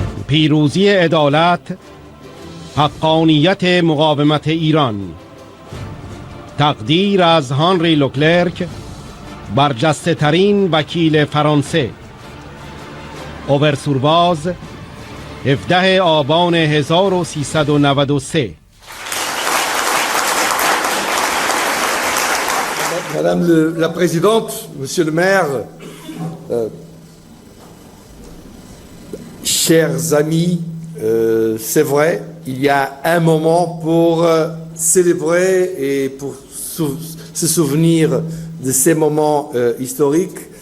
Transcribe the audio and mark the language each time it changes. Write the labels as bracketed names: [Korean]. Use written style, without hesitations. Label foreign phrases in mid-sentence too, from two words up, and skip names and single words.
[Persian] پیروزی عدالت، حقانیت مقاومت ایران. تقدیر از هانری لوکلرک، برجسته ترین وکیل فرانسه. اوبرسورباز، 17 آبان 1393. [French] Madame la Présidente, Monsieur le maire, chers amis, c'est vrai, il y a un moment pour célébrer et pour se souvenir de ces moments historiques.